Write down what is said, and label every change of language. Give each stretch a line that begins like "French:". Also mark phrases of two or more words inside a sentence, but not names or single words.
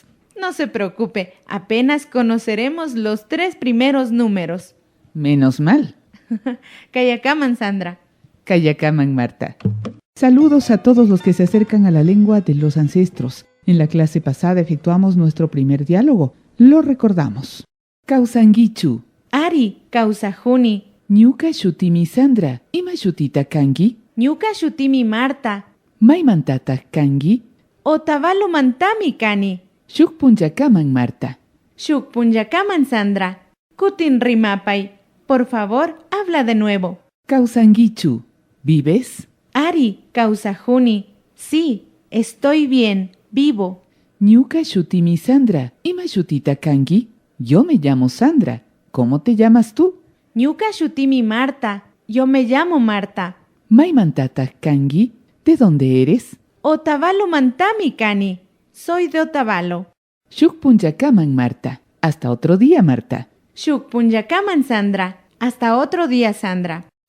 Spanish: No se preocupe, apenas conoceremos los 3 primeros números. Menos mal.
Quechua: Kayakaman, Sandra. Kayakaman, Marta.
Spanish: Saludos a todos los que se acercan a la lengua de los ancestros. En la clase pasada efectuamos nuestro primer diálogo. Lo recordamos.
Quechua: Causanguichu. Ari, Causajuni. Ñuka shutimi Sandra, ima shutita kangi. Ñuka shutimi Marta. Maimantata kangi. Otavalo Mantami Cani. Shukpunyakaman, Marta. Shukpunyakaman, Sandra. Kutin rimapay,
Spanish: por favor, habla de nuevo.
Quechua: Causanguichu, ¿vives? Ari, Causajuni,
Spanish: sí, estoy bien, vivo.
Quechua: Ñuka shutimi Sandra, ima shutita kangi.
Spanish: Yo me llamo Sandra. ¿Cómo te llamas tú?
Quechua: Ñuka shutimi Marta,
Spanish: yo me llamo Marta.
Quechua: Maimantata kangi,
Spanish: ¿de dónde eres?
Quechua: Otavalo Mantami Cani,
Spanish: soy de Otavalo. Shukpunyakaman, Marta. Hasta otro día, Marta.
Quechua: Shukpunyakaman, Sandra.
Spanish: Hasta otro día, Sandra.